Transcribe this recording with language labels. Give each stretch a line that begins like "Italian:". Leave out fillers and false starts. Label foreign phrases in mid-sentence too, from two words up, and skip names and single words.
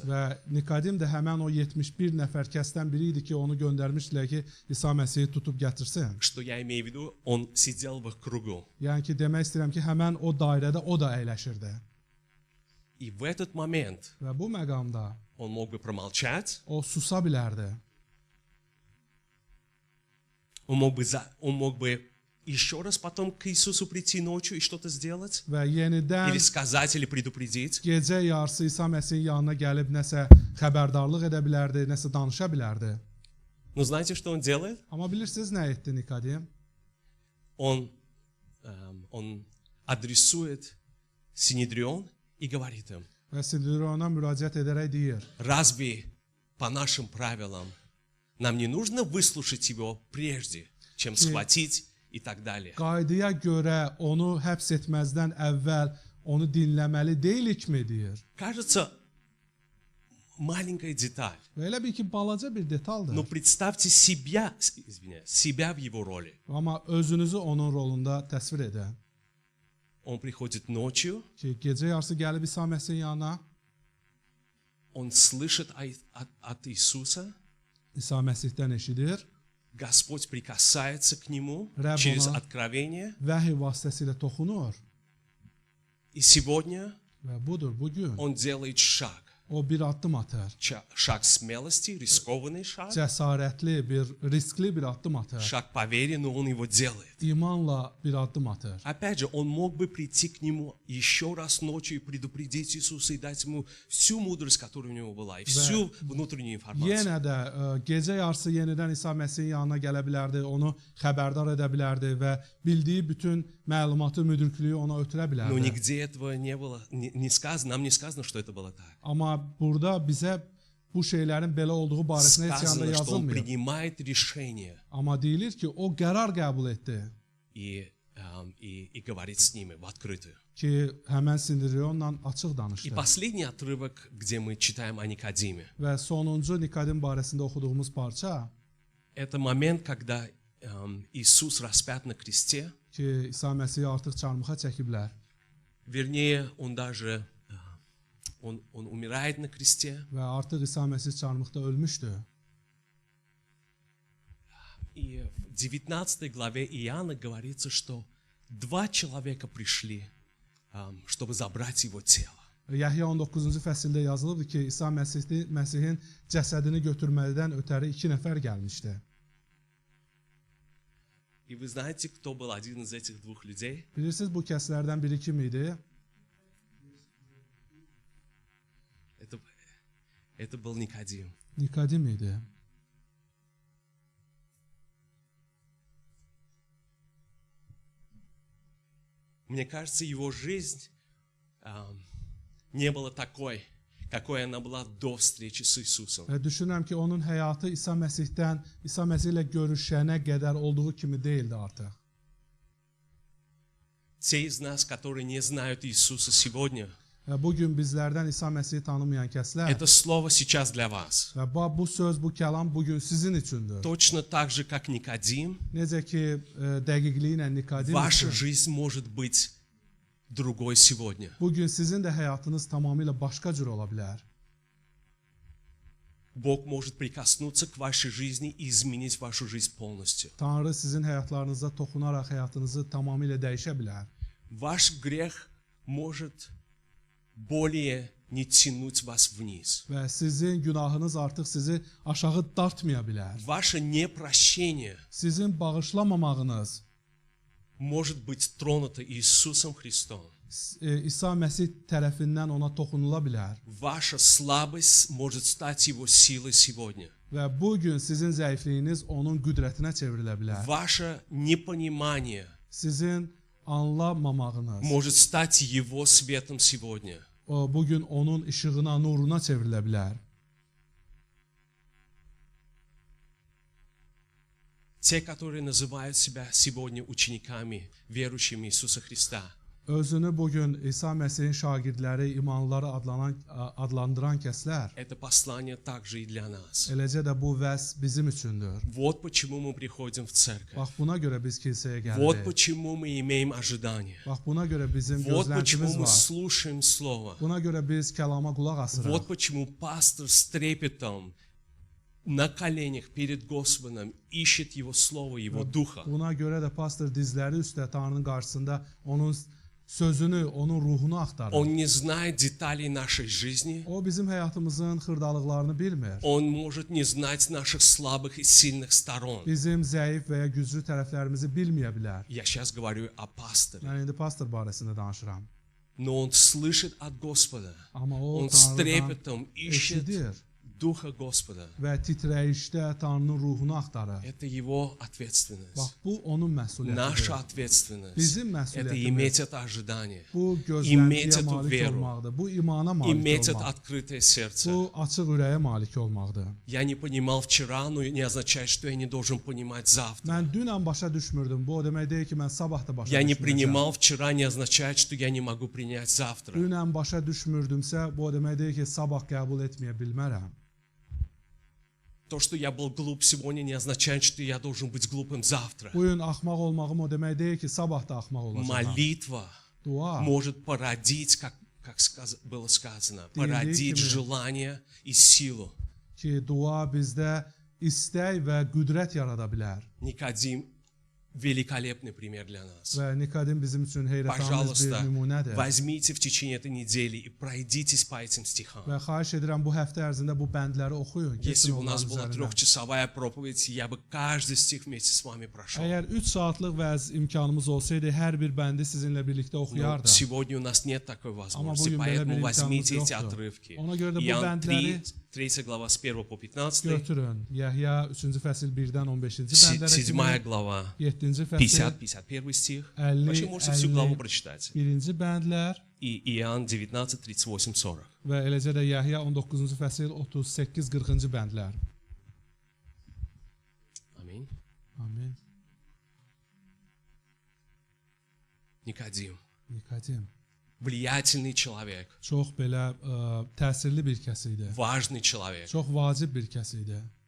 Azerbaijani: Və Nikodim də həmən o 71 nəfər kəsdən biri idi ki, onu göndərmişdilər ki, İsa Məsihi tutub gətirsin.
Russian: Что я имею в виду? Он сидел в их кругу.
Azerbaijani: Yəni ki, demək istəyirəm ki, həmən o dairədə o da əyləşirdi.
Russian: И в этот момент
Azerbaijani: Və bu məqamda
Russian: он мог бы промолчать,
Azerbaijani: o susa bilərdi.
Russian: он мог бы еще раз потом к Иисусу прийти ночью и что-то сделать,
Azerbaijani: Və yenidən
Russian: или сказать, или предупредить.
Azerbaijani: gecə yarısı İsa Məsihin yanına gəlib nəsə xəbərdarlıq edə bilərdi, nəsə danışa bilərdi.
Russian: Но знаете, что он делает?
Azerbaijani: Amma bilirsiniz nə etdi Nikodim?
Russian: Он адресует Синедрион и говорит им,
Azerbaijani: Və Sinedriona müraciət edərək deyir:
Russian: разве по нашим правилам нам не нужно выслушать его прежде, чем схватить и так далее?
Azerbaijani: Qaydaya görə onu həbs etməzdən əvvəl onu dinləməli deyilikmi deyir.
Russian: Кажется, маленькая деталь.
Azerbaijani: Və elə bil ki, balaca bir detaldır.
Russian: Но представьте себя в его роли.
Azerbaijani: Amma özünüzü onun rolunda təsvir edin.
Russian: Он приходит ночью,
Azerbaijani: Ki, gecə yarısı gəlib İsa Məsihin yanına,
Russian: он слышит от Иисуса,
Azerbaijani: İsa Məsihdən eşidir,
Russian: Господь прикасается к нему Раб через она. откровение.
Azerbaijani: vəhiy vasitəsilə toxunur.
Russian: И сегодня
Azerbaijani: Və budur, bugün
Russian: он делает шаг.
Azerbaijani: O bir addım atar.
Russian: Шаг смелости, рискованный шаг,
Azerbaijani: Cəsarətli bir, riskli bir addım atar.
Russian: шаг по вере, но он его делает.
Azerbaijani: İmanla bir addım atar.
Russian: Опять же, он мог бы прийти к нему еще раз ночью и предупредить Иисуса и dать ему всю мудрость, которая у него была, и всю внутреннюю информацию.
Azerbaijani: Yenə də gecə yarısı yenidən İsa Məsihin yanına gələ bilərdi, onu xəbərdar edə bilərdi və bildiyi bütün məlumatı, müdriklüyü ona ötürə
Russian: Но
Azerbaijani: bilərdi.
Russian: нигде этого не было, не сказано, нам не сказано, что это было так.
Azerbaijani: Amma burada bizə bu şeylərin belə olduğu barəsində heç yanda
Russian: Сказано, что он
Azerbaijani: yazılmıyor.
Russian: принимает решение
Azerbaijani: Amma deyilir ki, o qərar qəbul etdi
Russian: и говорит с ними в открытую.
Azerbaijani: ki, həmən Sindrionla açıq
Russian: И
Azerbaijani: danışdı.
Russian: последний отрывок, где мы читаем о Никодиме,
Azerbaijani: Və sonuncu Nikodim barəsində oxuduğumuz parça
Russian: это момент, когда Иисус распят на кресте,
Azerbaijani: ki, İsa Məsihi artıq çarmıxa çəkiblər
Russian: вернее, он даже он умирает на кресте,
Azerbaijani: və artıq İsa Məsih çarmıxda ölmüşdü.
Russian: и в 19 главе Иоанна говорится, что 2 человека пришли, чтобы забрать его тело.
Azerbaijani: Yəhya 19-cu fəsildə yazılıbdı ki, İsa Məsihin cəsədini götürməlidən ötəri 2 nəfər gəlmişdi.
Russian: И вы знаете, кто был один из этих 2 людей?
Azerbaijani: Bilirsiniz bu kəslərdən biri kim idi?
Russian: Это был Никодим.
Azerbaijani: Nikodim idi.
Russian: Мне кажется, его жизнь не была такой, какой она была до встречи с Иисусом.
Azerbaijani: Və düşünürəm ki, onun həyatı İsa Məsih ilə görüşənə qədər olduğu kimi deyildi artıq.
Russian: Те из нас, которые не знают Иисуса сегодня,
Azerbaijani: Və bu gün bizlərdən İsa Məsihi tanımayan kəslər
Russian: это слово сейчас для вас.
Azerbaijani: və bu söz, bu kəlam bu gün sizin üçündür.
Russian: Точно так же, как Никодим,
Azerbaijani: Necə ki, dəqiqliyi ilə Nikodim
Russian: ваша
Azerbaijani: üçün,
Russian: жизнь может быть другой сегодня.
Azerbaijani: bu gün sizin də həyatınız tamamilə başqa cür ola bilər.
Russian: Бог может прикоснуться к вашей жизни и изменить вашу жизнь полностью.
Azerbaijani: Tanrı sizin həyatlarınıza toxunaraq həyatınızı tamamilə dəyişə bilər.
Russian: Ваш грех может более не тянуть вас вниз.
Azerbaijani: Və sizin günahınız artıq sizi aşağı dartmaya bilər.
Russian: Ваше непрощение
Azerbaijani: Sizin bağışlamamağınız
Russian: может быть тронуто Иисусом Христом.
Azerbaijani: İsa Məsih tərəfindən ona toxunula bilər.
Russian: Ваша слабость может стать Его силой сегодня.
Azerbaijani: Və bu gün sizin zəifliyiniz onun qüdrətinə çevrilə bilər.
Russian: Ваше непонимание
Azerbaijani: Sizin anlamamağınız
Russian: может стать Его светом сегодня.
Azerbaijani: bu gün onun işığına, nuruna çevrilə bilər.
Russian: Те, которые называют себя сегодня учениками, верующими Иисуса Христа,
Azerbaijani: Özünü bu gün İsa Məsihin şagirdləri, imanlıları adlandıran kəslər,
Russian: это послание также и для нас.
Azerbaijani: eləcə də bu vəz bizim üçündür.
Russian: Вот почему мы приходим в церковь.
Azerbaijani: Bax buna görə biz kilsəyə
Russian: Вот
Azerbaijani: gəlirik.
Russian: почему мы имеем ожидание.
Azerbaijani: Bax buna görə bizim
Russian: Вот почему
Azerbaijani: gözləntimiz
Russian: мы
Azerbaijani: var.
Russian: слушаем Слово.
Azerbaijani: Buna görə biz kəlama qulaq asırıq.
Russian: Вот почему пастор с трепетом на коленях перед Господом ищет Его Слово, Его Духа.
Azerbaijani: Buna görə də pastor dizləri üstə Tanrının qarşısında onun sözünü, onun ruhunu axtarır.
Russian: Он не знает деталей нашей жизни.
Azerbaijani: O bizim həyatımızın xırdalıqlarını bilmir.
Russian: Он может не знать наших слабых и сильных сторон.
Azerbaijani: Bizim zəif və ya güclü tərəflərimizi bilməyə bilər.
Russian: Я сейчас говорю о пасторе.
Azerbaijani: Mən indi pastor barəsində danışıram.
Russian: Но он слышит от Господа.
Azerbaijani: Amma o
Russian: Он с
Azerbaijani: Tanrıdan
Russian: трепетом ищет
Azerbaijani: eşidir
Russian: Духа Господа.
Azerbaijani: və titrəyişdə Tanrının ruhunu axtarır.
Russian: Это его ответственность.
Azerbaijani: Bax, bu onun məsuliyyətidir.
Russian: Наша ответственность.
Azerbaijani: Bizim
Russian: Это
Azerbaijani: məsuliyyətimiz.
Russian: иметь это ожидание.
Azerbaijani: Bu İmmet gözləntiyə etу malik
Russian: веру.
Azerbaijani: olmaqdır. Bu imana malik
Russian: Иметь это
Azerbaijani: olmaq.
Russian: открытое сердце.
Azerbaijani: Bu açıq ürəyə malik olmaqdır.
Russian: Я не понимал вчера, но не означает, что я не должен понимать завтра.
Azerbaijani: Mən dünən başa düşmürdüm. Bu o demək deyil ki, mən sabah da başa
Russian: Я не
Azerbaijani: düşməyəcəm.
Russian: принимал вчера, не означает, что я не могу принять завтра.
Azerbaijani: Dünən başa düşmürdümsə, bu o demək deyil ki, sabah qəbul etməyə bilmərəm.
Russian: То, что я был глуп сегодня, не означает, что я должен быть глупым завтра.
Azerbaijani: Bu gün axmaq olmağım o demək deyil ki, sabah da axmaq olacağam.
Russian: Молитва
Azerbaijani: Dua
Russian: может породить, как было сказано,
Azerbaijani: Deyildiyi
Russian: породить
Azerbaijani: kimi.
Russian: желание и силу.
Azerbaijani: ki, dua bizdə istək və qüdrət yarada bilər.
Russian: Никодим великолепный пример для нас.
Azerbaijani: Və Nikodim bizim üçün heyrətamiz bir
Russian: Пожалуйста,
Azerbaijani: nümunədir.
Russian: возьмите в течение этой недели и пройдитесь по этим стихам.
Azerbaijani: Və xahiş edirəm bu həftə ərzində bu bəndləri oxuyun.
Russian: Если
Azerbaijani: Keçin
Russian: бы у нас
Azerbaijani: onların
Russian: была
Azerbaijani: üzərindən.
Russian: 3-часовая проповедь, я бы каждый стих вместе с вами прошел.
Azerbaijani: Əgər 3 saatlıq vəz imkanımız olsaydı, hər bir bəndi sizinlə birlikdə
Russian: Но
Azerbaijani: oxuyardım.
Russian: сегодня у нас нет такой возможности,
Azerbaijani: bugün belə
Russian: поэтому
Azerbaijani: bir
Russian: возьмите
Azerbaijani: imkanımız
Russian: эти
Azerbaijani: yoxdur.
Russian: отрывки.
Azerbaijani: Ona görə də bu
Russian: Иоанн 3,
Azerbaijani: bəndləri
Russian: 3 глава с 1 по 15,
Azerbaijani: götürün. Yəhya 3-cü fəsil 1-dən 15-ci bəndlərə 7 kimi,
Russian: глава,
Azerbaijani: 7-ci fəsil
Russian: 50-51 стих.
Azerbaijani: 50,
Russian: Вообще можете всю главу 50. прочитать.
Azerbaijani: 1-ci bəndlər
Russian: И Иоанн 19, 38, 40.
Azerbaijani: və eləcə də Yəhya 19-cu fəsil 38-40-cı bəndlər.
Russian: Аминь.
Azerbaijani: Amin.
Russian: Никодим.
Azerbaijani: Nikodim
Russian: Влиятельный человек,
Azerbaijani: çox belə təsirli bir kəs idi.
Russian: важный человек.
Azerbaijani: Çox vacib bir kəs idi.